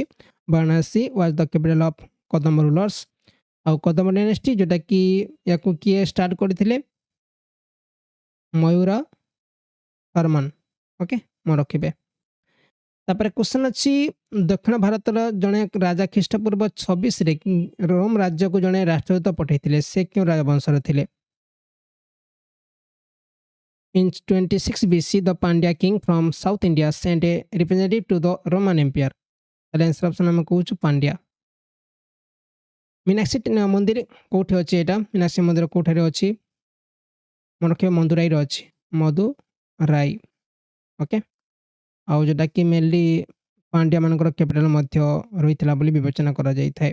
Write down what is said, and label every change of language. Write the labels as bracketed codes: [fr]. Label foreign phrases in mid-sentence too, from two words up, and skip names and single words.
[en] Varanasi was the capital of Kadam rulers. [or] ଆଉ କଦମ ଡାଇନେଷ୍ଟି ଯେଉଁଟାକି ୟାକୁ କିଏ ଷ୍ଟାର୍ଟ କରିଥିଲେ? ମୟୂର ବର୍ମନ। ଓକେ, ମନେ ରଖିବେ। ତାପରେ କ୍ୱେଶ୍ଚନ୍ ଅଛି ଦକ୍ଷିଣ ଭାରତର ଜଣେ ରାଜା ଖ୍ରୀଷ୍ଟପୂର୍ବ 26ରେ ରୋମ ରାଜ୍ୟକୁ ଜଣେ ରାଷ୍ଟ୍ରଦୂତ ପଠାଇଥିଲେ। ସେ କେଉଁ ରାଜବଂଶର ଥିଲେ? [en] In 26 BC, the Pandya king from South India sent a representative to the Roman Empire. [or] ତାହେଲେ [en] answer option [or] ଆମେ କହୁଛୁ ପାଣ୍ଡ୍ୟା। ମୀନାକ୍ଷୀ ମନ୍ଦିର କେଉଁଠି ଅଛି? ଏଇଟା ମୀନାକ୍ଷୀ ମନ୍ଦିର କେଉଁଠାରେ ଅଛି? ମନେ ରଖିବେ, ମଦୁରାଇରେ ଅଛି। ମଦୁରାଇ। ଓକେ, ଆଉ ଯେଉଁଟାକି ମେନଲି ପାଣ୍ଡ୍ୟାମାନଙ୍କର କ୍ୟାପିଟାଲ ମଧ୍ୟ ରହିଥିଲା ବୋଲି ବିବେଚନା କରାଯାଇଥାଏ।